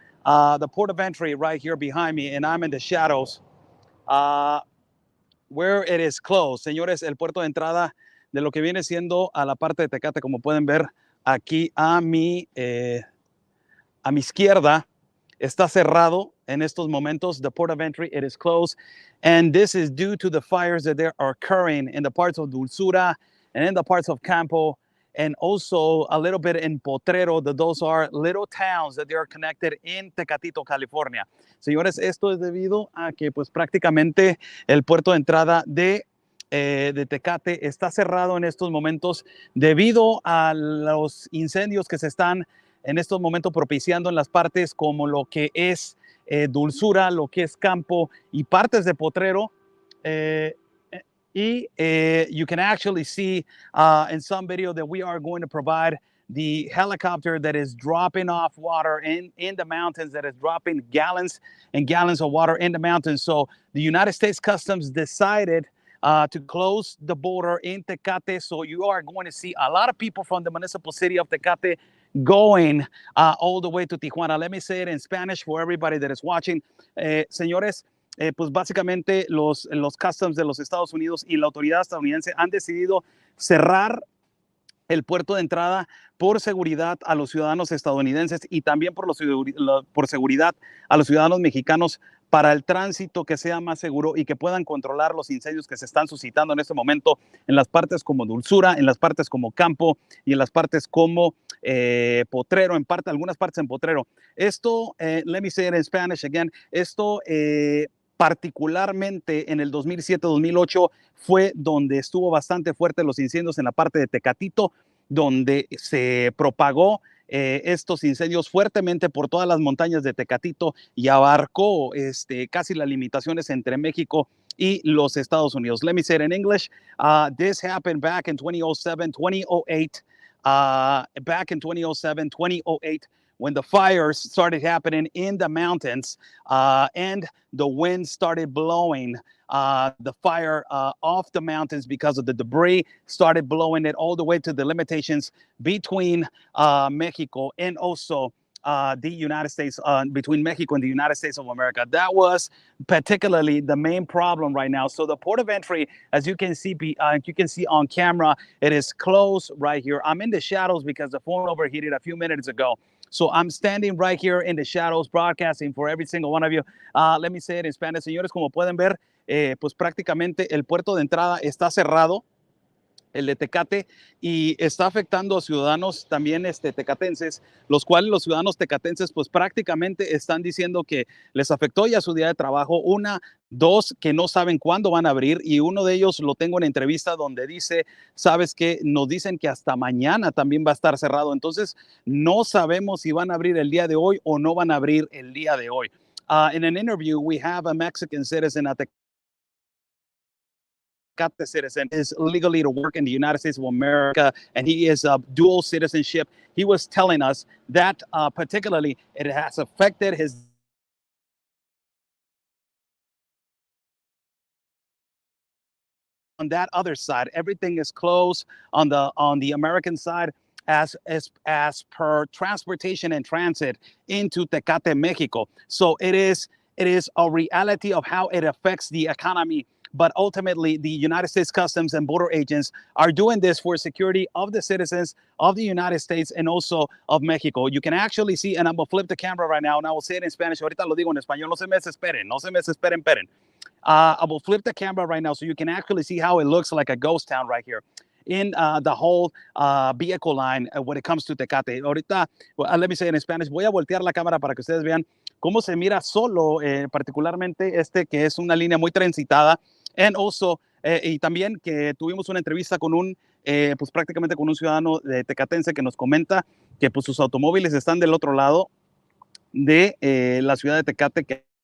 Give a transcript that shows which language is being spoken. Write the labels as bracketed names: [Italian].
[English] The port of entry right here behind me, and I'm in the shadows. Uh, where it is closed. [Spanish] Señores, el puerto de entrada de lo que viene siendo a la parte de Tecate, como pueden ver aquí a mi izquierda, está cerrado en estos momentos. [English] The port of entry, it is closed. And this is due to the fires that are occurring in the parts of Dulzura and in the parts of Campo, and also a little bit in Potrero, that those are little towns that they are connected in Tecatito, California. [Spanish] Señores, esto es debido a que pues prácticamente el puerto de entrada de Tecate está cerrado en estos momentos debido a los incendios que se están en estos momentos propiciando en las partes como lo que es Dulzura, lo que es Campo y partes de Potrero. [English] You can actually see in some video that we are going to provide the helicopter that is dropping off water in the mountains, that is dropping gallons and gallons of water in the mountains. So the United States Customs decided to close the border in Tecate. So you are going to see a lot of people from the municipal city of Tecate going all the way to Tijuana. Let me say it in Spanish for everybody that is watching. [Spanish] Señores, pues básicamente los customs de los Estados Unidos y la autoridad estadounidense han decidido cerrar el puerto de entrada por seguridad a los ciudadanos estadounidenses y también por seguridad a los ciudadanos mexicanos para el tránsito que sea más seguro y que puedan controlar los incendios que se están suscitando en este momento en las partes como Dulzura, en las partes como Campo y en las partes como Potrero, algunas partes en Potrero. Esto, [English] let me say it in Spanish again, [Spanish] esto particularmente en el 2007-2008 fue donde estuvo bastante fuerte los incendios en la parte de Tecatito, donde se propagó estos incendios fuertemente por todas las montañas de Tecatito y abarcó casi las limitaciones entre México y los Estados Unidos. [English] Let me say it in English. This happened back in 2007, 2008. Back in 2007, 2008, when the fires started happening in the mountains and the wind started blowing the fire off the mountains because of the debris, started blowing it all the way to the limitations between Mexico and also the United States, between Mexico and the United States of America. That was particularly the main problem right now. So the port of entry, as you can see on camera, it is closed right here. I'm in the shadows because the phone overheated a few minutes ago. So I'm standing right here in the shadows, broadcasting for every single one of you. Let me say it in Spanish. [Spanish] Señores, como pueden ver, pues prácticamente el puerto de entrada está cerrado, el de Tecate, y está afectando a ciudadanos también tecatenses, los cuales los ciudadanos tecatenses pues prácticamente están diciendo que les afectó ya su día de trabajo. Una, dos, que no saben cuándo van a abrir, y uno de ellos lo tengo en entrevista donde dice, sabes que nos dicen que hasta mañana también va a estar cerrado, entonces no sabemos si van a abrir el día de hoy o no van a abrir el día de hoy. [English] In an interview, we have a Mexican citizen at the citizen is legally to work in the United States of America, and he is a dual citizenship. He was telling us that particularly it has affected his on that other side. Everything is closed on the American side as per transportation and transit into Tecate, Mexico. So it is a reality of how it affects the economy. But ultimately, the United States Customs and Border agents are doing this for security of the citizens of the United States and also of Mexico. You can actually see, and I'm going to flip the camera right now, and I will say it in Spanish. [Spanish] Ahorita lo digo en español. No se me desesperen. No se me desesperen, peren. [English] I will flip the camera right now so you can actually see how it looks like a ghost town right here in the whole vehicle line when it comes to Tecate. [Spanish] Ahorita, [English] let me say it in Spanish. [Spanish] Voy a voltear la cámara para que ustedes vean cómo se mira solo, particularmente que es una línea muy transitada. [English] And also, [Spanish] y también que tuvimos una entrevista con pues prácticamente con un ciudadano de tecatense que nos comenta que pues sus automóviles están del otro lado de la ciudad de Tecate, que